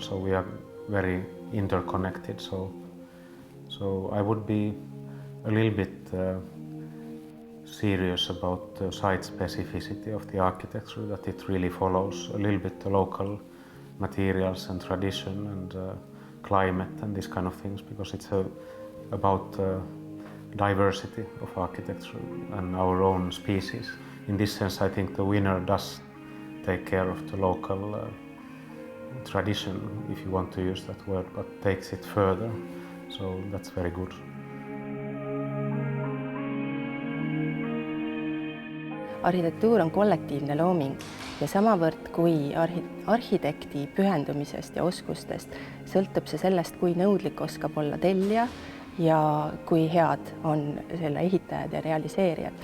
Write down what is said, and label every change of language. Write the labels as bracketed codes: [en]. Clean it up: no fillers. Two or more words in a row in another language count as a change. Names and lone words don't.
[en] So we are very interconnected. So I would be a little bit serious about the site specificity of the architecture, that it really follows a little bit the local materials and tradition and climate and these kind of things, because it's about diversity of architecture and our own species. In this sense, I think the winner does take care of the local tradition, if you want to use that word, but takes it further. So that's very good. [et] Arhitektuur on kollektiivne looming ja samavõrd kui arhitekti pühendumisest ja oskustest sõltub see sellest, kui nõudlik oskab olla tellija ja kui head on selle ehitajad ja realiseerijad.